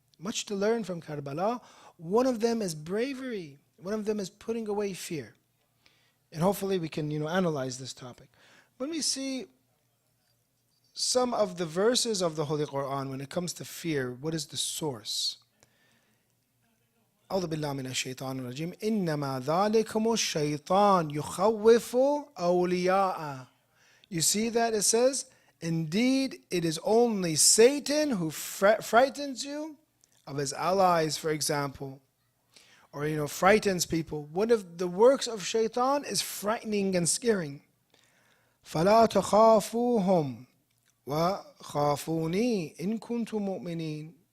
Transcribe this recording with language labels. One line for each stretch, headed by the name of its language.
English: Much to learn from Karbala. One of them is bravery. One of them is putting away fear. And hopefully we can, analyze this topic. When we see some of the verses of the Holy Quran when it comes to fear, what is the source?
Arabic: أعوذ بالله من الشيطان الرجيم إنما ذلكم الشيطان يخوف أولياءه.
English: You see that it says, indeed it is only Satan who frightens you of his allies, for example, or frightens people. One of the works of shaitan is frightening and scaring.
Arabic: فلا تخافوهم وخافوني إن كنتم مؤمنين.